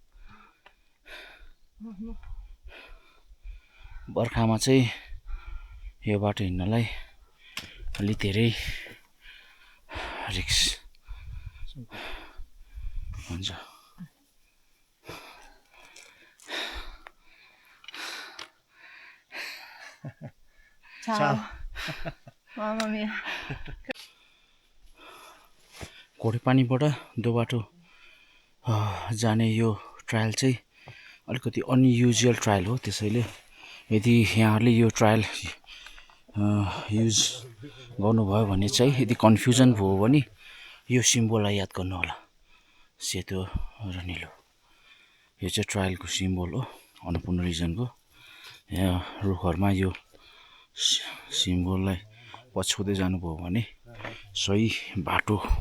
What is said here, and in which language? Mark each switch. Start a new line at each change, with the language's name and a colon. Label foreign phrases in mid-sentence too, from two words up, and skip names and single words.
Nepali: बर्खामा चाहिँ यो बाटो हिँड्नलाई अलि धेरै रिक्स हुन्छ
Italian: Ciao. Mamma mia.
Nepali: घोडेपानीबाट दो बाटो जाने यो ट्रायल चाहिँ अलिकति
English: unusual trail
Nepali: हो त्यसैले यदि यहाँहरूले यो
English: trail use
Nepali: गर्नुभयो भने चाहिँ यदि कन्फ्युजन भयो भने यो सिम्बोललाई याद गर्नु होला सेतो र निलो यो चाहिँ ट्रायलको सिम्बोल हो अन्नपूर्ण रिजनको यहाँ रुखहरुमा यो सिम्बोललाई पछ्याउँदै जानुभयो भने सही बाटो